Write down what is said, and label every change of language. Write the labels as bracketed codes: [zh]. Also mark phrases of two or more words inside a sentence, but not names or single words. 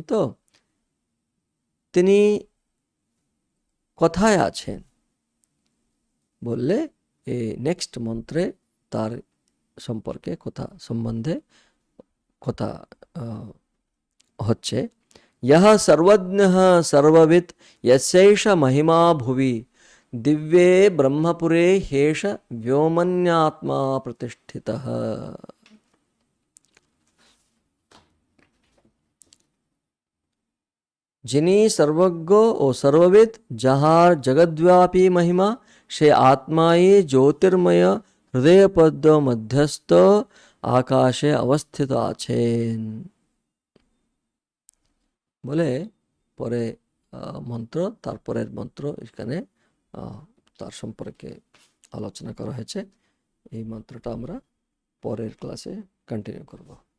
[bn] তো তিনি কোথায় আছেন বললে এই নেক্সট মন্ত্রে তার সম্পর্কে কথা, সম্বন্ধে কথা হচ্ছে। [sa] यह सर्वज्ञः सर्ववित् यस्यैष महिमा भुवि दिव्ये ब्रह्मपुरे हेष व्योमन्यात्मा प्रतिष्ठितः। [bn] যিনি সর্বজ্ঞ ও সর্ববিদ, যাহার জগদ্ব্যাপী মহিমা, সে আত্মায় জ্যোতির্ময় হৃদয় পদ মধ্যস্থ আকাশে অবস্থিত আছেন বলে পরে মন্ত্র, তারপরের মন্ত্র এখানে তার সম্পর্কে আলোচনা করা হয়েছে। এই মন্ত্রটা আমরা পরের ক্লাসে কন্টিনিউ করব।